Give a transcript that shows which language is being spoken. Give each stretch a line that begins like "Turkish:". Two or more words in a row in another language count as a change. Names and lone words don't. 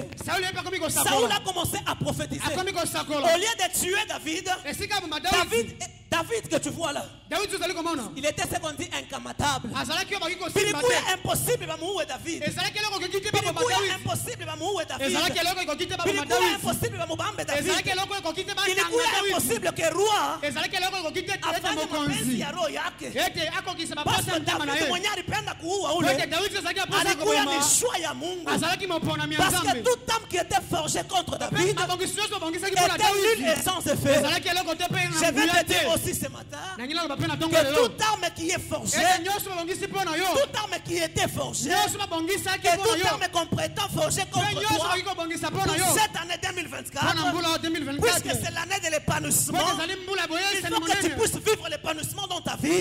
French: Saoul a commencé à prophétiser. Au lieu de tuer David que tu vois là, il était ce qu'on dit incamatable. Il est impossible de mourir David. Il est impossible de mourir David. Il est impossible de mourir David. Il est impossible que roi
Swahili: afanye mapenzi ya roho yake.
French: Parce que
Swahili: David mwenye alipenda kuua ule alikuwa ni shwa ya Mungu.
French: Parce que toute âme qui était forgée contre David était nulle et sans effet. Je vais te dire aussi ce matin, que toute arme qui est forgée, toute arme qui était forgée, et toute arme qu'on prétend forger contre toi pour cette année 2024, puisque c'est l'année de l'épanouissement, il faut que tu puisses vivre l'épanouissement dans ta vie.